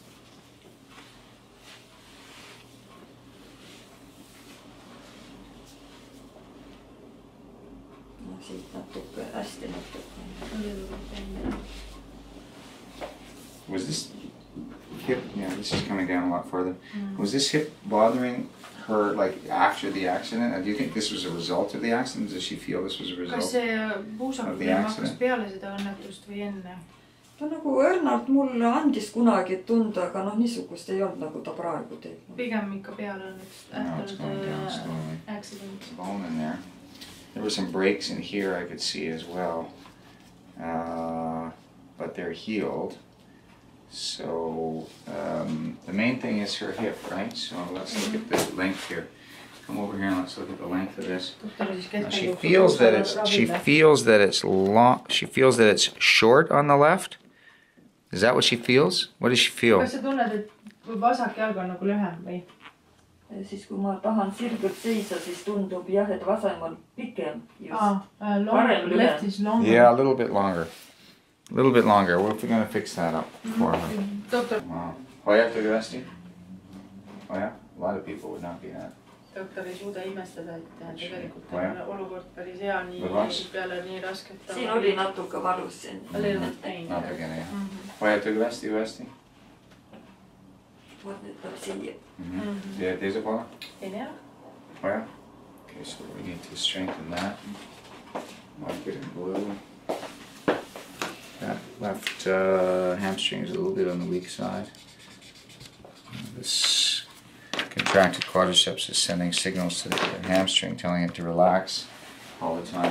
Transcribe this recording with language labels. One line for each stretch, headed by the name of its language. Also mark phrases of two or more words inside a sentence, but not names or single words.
English: Was this hip, this is coming down a lot farther. Was this hip bothering her like after the accident? Do you think this was a result of the accident? Does she feel this was a result of the accident?
Estonian: Peale seda õnnetust või enne? Ta nagu õrnalt mulle andis kunagi tunda, aga niisugust ei olnud nagu ta praegu teeb. Pigem ikka peale õnnetust.
English: No, it's going down slowly. Accident. Bone in there. There were some breaks in here I could see as well, but they're healed. So the main thing is her hip, right? So let's look at the length here. Come over here and let's look at the length of this. Now she feels that it's long. She feels that it's short on the left. Is that what she feels? What does she feel?
Estonian: Kas sa tunned, et vasak jalg on nagu lühem või? Siis kui ma tahan sirgelt seisa, siis tundub jah, et vasem on pikem.
English: Left is longer. Yeah, a little bit longer. A little bit longer. What if we're going to fix that up for her?
Estonian: Doktor. Wow. Hoia tõesti? Hoia?
English: A lot of people would not be that.
Estonian: Doktor ei suuda imestada, et tegelikult on olukord päris hea, nii peale nii rasket. Siin oli natuke valus siin. Natukene, jah. Hoia tõesti? Vot nüüd peab siia. Teise poole? Teine jalg. Hoia?
English: Okay, so we need to strengthen that. Mark it in blue. That left hamstring is a little bit on the weak side. This contracted quadriceps is sending signals to the hamstring, telling it to relax all the time.